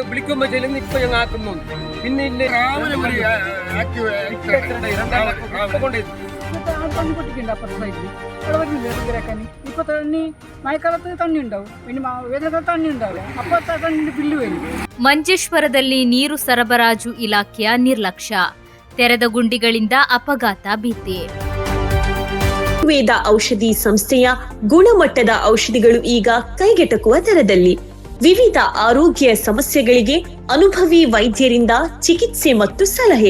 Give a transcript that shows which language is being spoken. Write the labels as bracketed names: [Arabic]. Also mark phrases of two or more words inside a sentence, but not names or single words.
[Malayalam] വിളിക്കുമ്പോ ചെല്ലുന്ന ഇപ്പൊ ഞങ്ങൾ ആക്കുന്നു. പിന്നെ ഇല്ലേ പൊട്ടിക്കുന്നുണ്ട് അപ്പുറത്തെ സൈഡിൽ അവിടെ വരുന്നില്ല ഇവരാക്കാൻ. ഇപ്പൊ തണ്ണി മഴക്കാലത്ത് തണ്ണി ഉണ്ടാവും, പിന്നെ വേനൽക്കാലത്ത് തണ്ണി ഉണ്ടാവില്ല. അപ്പൊ തണ്ണിന്റെ ಬಿಲ್ಲು വരും. [Kannada] ಮಂಜೇಶ್ವರದಲ್ಲಿ ನೀರು ಸರಬರಾಜು ಇಲಾಖೆಯ ನಿರ್ಲಕ್ಷ್ಯ, ತೆರೆದ ಗುಂಡಿಗಳಿಂದ ಅಪಘಾತ ಭೀತಿ. ಆಯುರ್ವೇದ ಔಷಧಿ ಸಂಸ್ಥೆಯ ಗುಣಮಟ್ಟದ ಔಷಧಿಗಳು ಈಗ ಕೈಗೆಟಕುವ ದರದಲ್ಲಿ. ವಿವಿಧ ಆರೋಗ್ಯ ಸಮಸ್ಯೆಗಳಿಗೆ ಅನುಭವಿ ವೈದ್ಯರಿಂದ ಚಿಕಿತ್ಸೆ ಮತ್ತು ಸಲಹೆ.